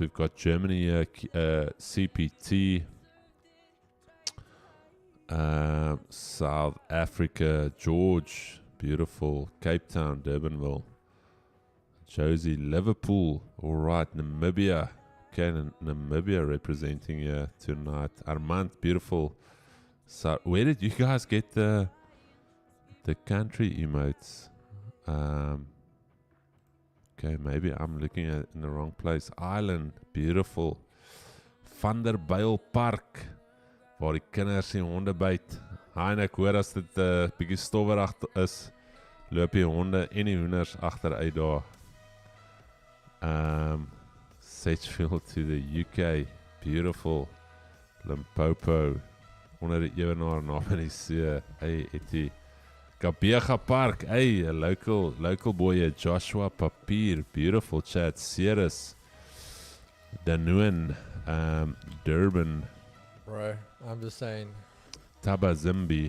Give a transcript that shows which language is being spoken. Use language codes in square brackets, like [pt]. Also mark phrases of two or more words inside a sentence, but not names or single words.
[en] We've got Germany here, CPT... South Africa, George, beautiful, Cape Town, Durbanville, Josie, Liverpool, alright, Namibia, okay, Namibia representing here tonight, Armand, beautiful. So, where did you guys get the country emotes? Okay, maybe I'm looking at in the wrong place. Ireland, beautiful, [af] Vanderbijl Park, waar die kinders die honde byt. En ek hoor as dit bietjie stowwerig is, loop die honde en die hoenders agteruit daar. [en] Sedgefield to the UK, beautiful. [af] Limpopo, onder die ewenaar naam in die see. [en] Hey, Etie. Kabega Park. Hey, a local boy, Joshua Papier. Beautiful chat. Ceres. Danuan. Durban. Bro, I'm just saying, Tabazimbi.